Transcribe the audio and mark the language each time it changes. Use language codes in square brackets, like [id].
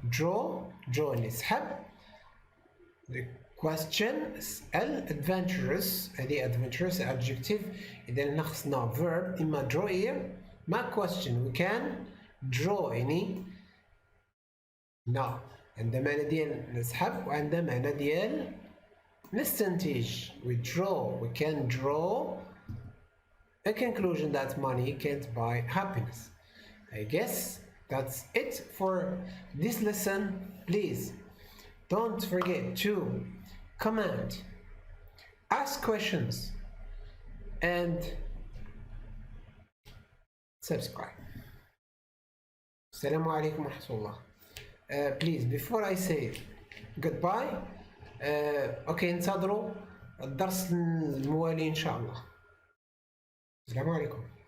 [ar] draw اللي يسحب. [en] the question اسأل. [ar] adventurous هذه adventurous adjective إذا ناقصنا verb إما draw here ما question [en] we can draw [ar] يعني عندها معنى ديال نسحب وعندها معنى ديال نستنتج. [en] we can draw a conclusion that money can't buy happiness. I guess that's it for this lesson. Please don't forget to comment, ask questions and subscribe. [ar] Assalamu alaikum wa rahmatullah. [en] Please before I say goodbye [ar] اوكي انتظروا الدرس الموالي ان شاء الله. السلام عليكم.